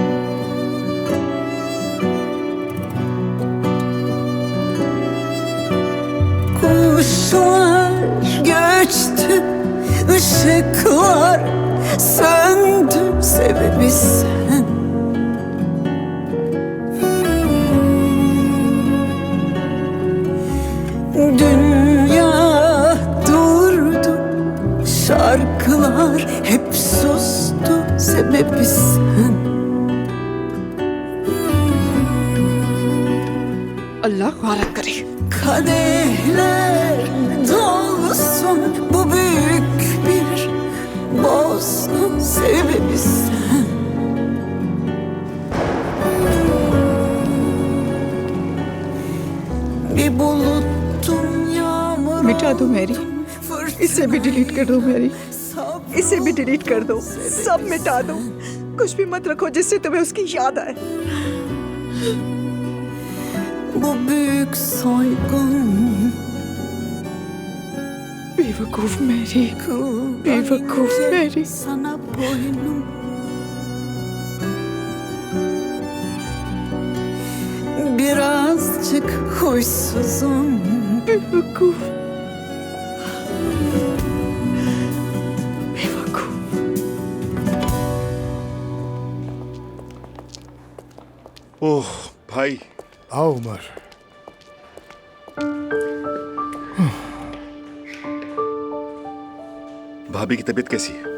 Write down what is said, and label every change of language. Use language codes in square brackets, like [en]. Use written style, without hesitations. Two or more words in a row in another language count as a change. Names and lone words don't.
[tr] Kuşlar göçtü, ışıklar söndü, sebebi sen. Dünya durdu, şarkılar hep sustu, sebebi sen. [hi] अल्लाह खारा करे। [tr] Kadehler dolsun, bu büyük bir bozgun, sebebi sen. Bir buluttum yağmur. [hi] मिटा दो मैरी, इसे भी डिलीट कर दो मैरी, इसे भी डिलीट कर दो, सब मिटा दो, कुछ भी मत रखो जिससे तुम्हें उसकी याद आए। [tr] Bu büyük soygun. [hi] बेवकूफ मैरी, बेवकूफ मैरी। [tr] Sana boynum. Birazcık huysuzum. [hi] बेवकूफ, बेवकूफ। ओह भाई, आओ उमर। भाभी की तबीयत कैसी है?